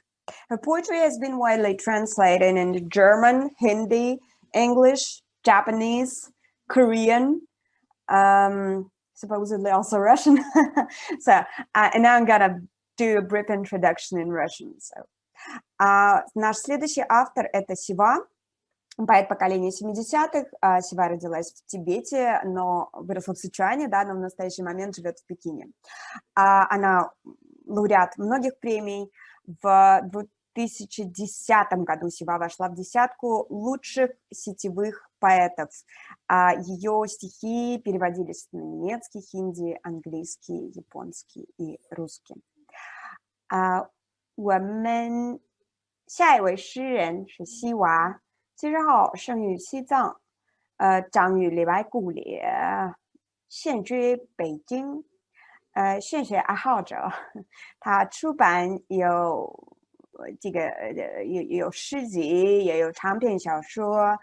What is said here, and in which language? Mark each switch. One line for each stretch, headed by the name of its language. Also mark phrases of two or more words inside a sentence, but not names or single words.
English: Her poetry has been widely translated into German, Hindi, English, Japanese, Korean, supposedly also Russian. So, and now I'm gonna do a brief introduction in Russian. So,
Russian: наш следующий автор это Сива, поэт поколения 70-х. Сива родилась в Тибете, но выросла в Сычуане, да, но в настоящий момент живет в Пекине. Она лауреат многих премий. В 2010 году Сива вошла в десятку лучших сетевых поэтов. Ее стихи переводились на немецкий, хинди, английский, японский и русский.
Chinese: 我们下一位诗人是西娃，70号生于西藏，长于李白故里，现居北京，现学爱好者。他出版有有诗集，也有长篇小说。